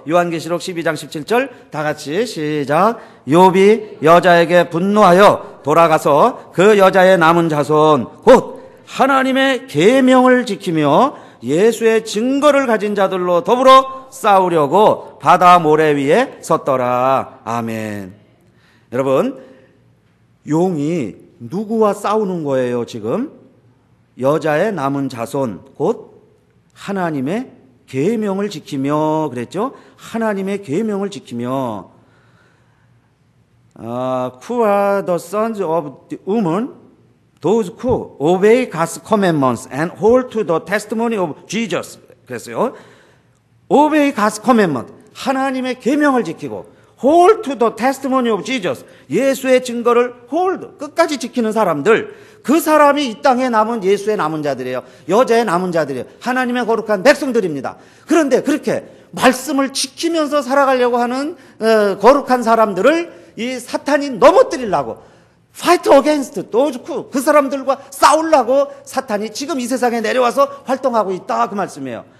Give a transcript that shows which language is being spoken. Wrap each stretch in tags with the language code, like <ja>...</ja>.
<ko>요한계시록 12장 17절 다 같이 시작. 욥이 여자에게 분노하여 돌아가서 그 여자의 남은 자손 곧 하나님의 계명을 지키며 예수의 증거를 가진 자들로 더불어 싸우려고 바다 모래 위에 섰더라. 아멘. 여러분, 용이 누구와 싸우는 거예요, 지금? 여자의 남은 자손, 곧 하나님의 계명을 지키며 그랬죠? 하나님의 계명을 지키며</ko> <en>Who are the sons of the woman? Those who obey God's commandments and hold to the testimony of Jesus.</en> <ko>그랬어요.</ko> <en>obey God's commandment.</en> <ko>하나님의 계명을 지키고</ko> <en>hold to the testimony of Jesus.</en> <ko>예수의 증거를 hold, 끝까지 지키는 사람들. 그 사람이 이 땅에 남은 예수의 남은 자들이에요. 여자의 남은 자들이에요. 하나님의 거룩한 백성들입니다. 그런데 그렇게 말씀을 지키면서 살아가려고 하는 거룩한 사람들을 이 사탄이 넘어뜨리려고</ko> <en>fight against,</en> <ko>또 그 사람들과 싸우려고 사탄이 지금 이 세상에 내려와서 활동하고 있다, 그 말씀이에요.</ko>